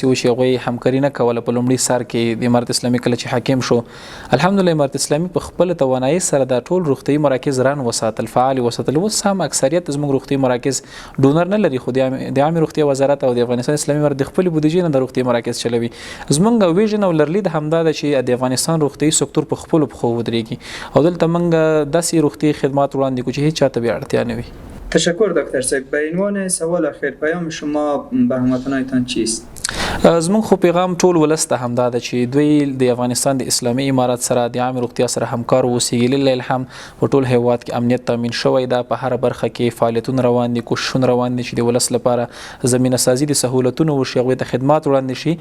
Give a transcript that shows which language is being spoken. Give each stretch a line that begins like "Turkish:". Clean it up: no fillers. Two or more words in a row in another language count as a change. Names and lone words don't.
Pashto: وو چې هغوی همکاري نه کوله په لومړي سر کې د امارت اسلامي کله چې حاکم شو الحمدلله امارت اسلامي په خپله توانایي سره دا ټول روغتیایي مراکز ران وساتل فعال وساتل اوس هم اکثریت زموږ روغتیایي مراکز ډونر نه لري خو د عامې روغتیا وزارت او د افغانستان اسلامي امارت د خپلې بودیجې نه د روغتیایي مراکز چلوي زموږ ویژن او لرلید همدا ده چې د افغانستان روغتیایي سکتور په خپلو پښو ودرېږي او دلته موږ داسې روغتیایي خدمات وړاندې کوو چې هیچ چاته بی اړتیا نه وي.
Persian: تشکر دکتر صاحب. به عنوان سوال اخیر پیام شما به هموطنانتان چیست؟
Pashto: زموږ خو پیغام ټول ولس ته همدا ده چې دوی د افغانستان د اسلامي امارت سره د عامه روغتیا سره همکار واوسیږي لله الحمد په ټول هیواد کې امنیت تامین شوی ده په هره برخه کې فعالیتونه روان دي کوششونه روان دي چې د ولس لپاره زمینه سازي د سهولتونو وشي هغوی ته خدمات وړاندې شي.